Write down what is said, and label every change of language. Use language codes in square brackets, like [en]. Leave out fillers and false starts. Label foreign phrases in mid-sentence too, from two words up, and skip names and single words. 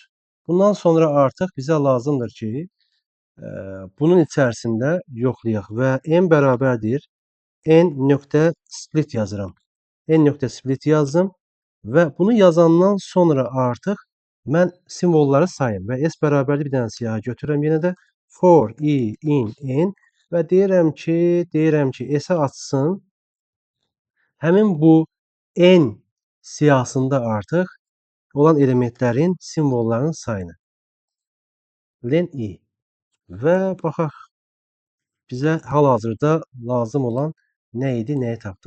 [az] Bundan sonra artıq bizə lazımdır ki, bunun içərisində yoxlayaq və n bərabərdir n.split yazıram. N.split yazdım və bunu yazandan sonra artıq mən simvolları sayım və s bərabərli bir dənə siyahı götürürəm yenə də [en] for i in n [az] və deyirəm ki, s-ə açsın. Həmin bu n siyahısında artıq olan elementlərin simvollarının sayını. Len i və baxaq bizə hal-hazırda lazım olan nə idi, nəyi tapdıq?